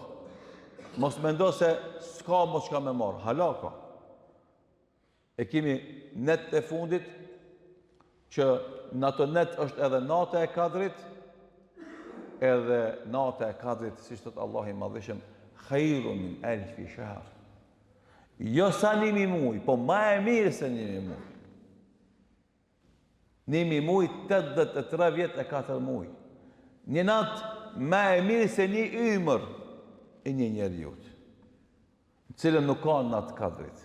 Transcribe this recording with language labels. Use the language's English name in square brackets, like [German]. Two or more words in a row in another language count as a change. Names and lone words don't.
[Albanian] Mos mendo se s'ka mos çka me marr, halaka. E kemi net e fundit që në ato net është edhe nata e Kadrit, edhe nata e Kadrit, siç thot Allahu i Madhëshëm, [Arabic] خير من ألف شهر. [Albanian] Jo sa 1.000 muaj, po ma e mirë se 1.000 muaj. 1.000 muaj, 83 vjet e 4 muaj. Një natë ma e mirë se një ymër e një njeriut, në cilën nuk ka natë Kadrit.